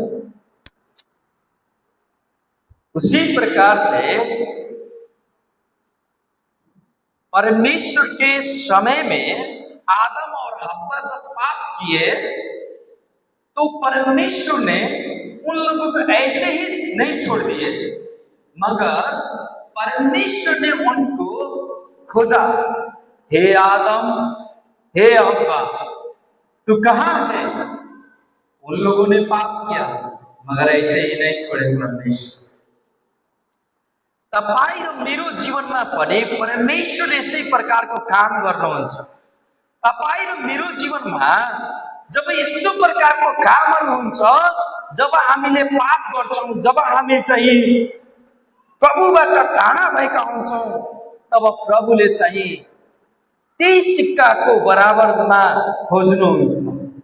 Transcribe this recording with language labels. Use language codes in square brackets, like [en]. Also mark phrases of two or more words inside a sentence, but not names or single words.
[hi] उसी प्रकार से परमेश्वर के समय में आदम और हव्वा जब पाप किए तो परमेश्वर ने उन लोगों को ऐसे ही नहीं छोड़ दिए, मगर परमेश्वर ने उनको खोजा। हे आदम, हे हव्वा, तू कहाँ है? उन लोगों ने पाप किया, मगर ऐसे ही नहीं छोड़े परमेश्वर। [ne] तपाईं र मेरो जीवनमा पनि परमेश्वरले यसै प्रकारको काम गर्नुहुन्छ। तपाईं र मेरो जीवनमा जब यस्तो प्रकारको कामहरू हुन्छ जब हामीले पाप गर्छौं, जब हामी चाहिँ प्रभुबाट टाढा भएका हुन्छौं, तब प्रभुले चाहिँ त्यही सिक्काको बराबरमा खोज्नुहुन्छ।